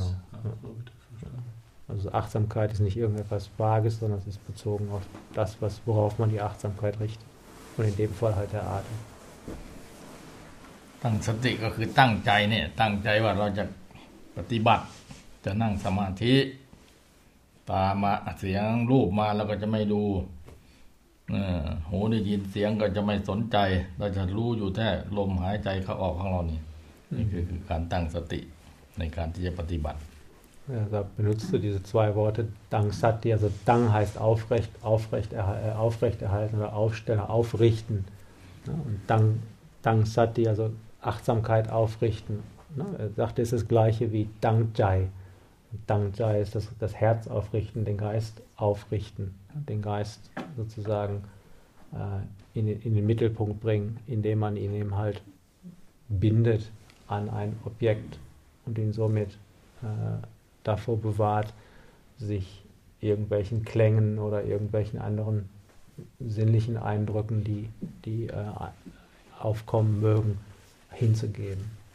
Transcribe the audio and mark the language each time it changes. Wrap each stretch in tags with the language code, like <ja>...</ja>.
<de>ist. Ja, so bitte verstanden. Also Achtsamkeit ist nicht irgendetwas Vages, sondern es ist bezogen auf das, worauf man die Achtsamkeit richtet. Und in dem Fall halt der Atem. Dang Sati, das ist Dang Jai, ne? Dang Jai, was wir jetzt praktizieren.</de> <th>จะนั่งสมาธิตามาเสียงรูปมาแล้วก็จะไม่ดูหูได้ยินเสียงก็จะไม่สนใจเราจะรู้อยู่แค่ลมหายใจเข้าออกของเรานี่ mm-hmm. นี่คือการตั้งสติในการที่จะปฏิบัติ</th> <de>Da benutzt du diese zwei Worte Dang Sati, also Dang heißt aufrechterhalten oder aufstellen, aufrichten. Und Dang Sati, also Achtsamkeit aufrichten. Er sagte, es ist das gleiche wie Dang Jai. Dang Jai ist das Herz aufrichten, den Geist aufrichten, den Geist sozusagen in den Mittelpunkt bringen, indem man ihn eben halt bindet an ein Objekt und ihn somit davor bewahrt, sich irgendwelchen Klängen oder irgendwelchen anderen sinnlichen Eindrücken, die aufkommen mögen, hinzugeben.</de>